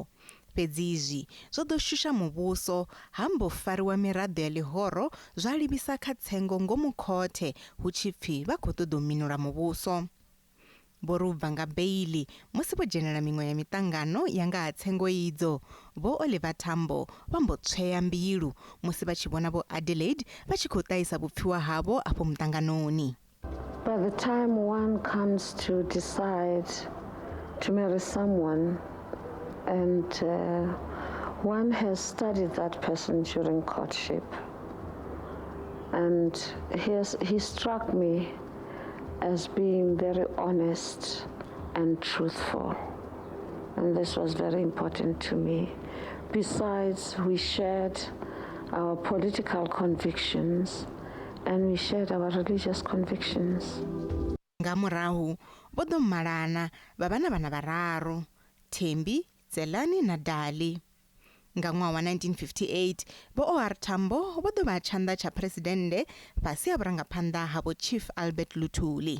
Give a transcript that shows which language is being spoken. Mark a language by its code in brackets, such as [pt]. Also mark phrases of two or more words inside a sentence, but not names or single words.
[ve] Fhedzi izwi zwo ḓo shusha muvhuso ha mbo fariwa miraḓo ya ḽihoro zwa livhisa kha tsengo ngomu khothe hu tshi pfi vha khou ṱoḓa u minula muvhuso. Vho ri u bva nga beili musi vho dzhenela miṅwe ya miṱangano ya nga ha tsengo idzo, Vho-Oliver Tambo vha mbo tswea mbilu musi vha tshi vhona Vho Adelaide vha tshi khou ṱahisa vhupfiwa havho afho muṱanganoni. [en] By the time one comes to decide to marry someone and one has studied that person during courtship, and he struck me as being very honest and truthful, and this was very important to me. Besides, we shared our political convictions and we shared our religious convictions. [ve] Nga murahu vho ḓo malana vha vha na vhana vhararu, Thembi, Tselani na Dali. Nga ṅwaha wa 1958 Vho-O.R Tambo vho ḓo vha tshanḓa tsha phuresidennde fhasi ha vhurangaphanḓa ha Vho Chief Albert Luthuli.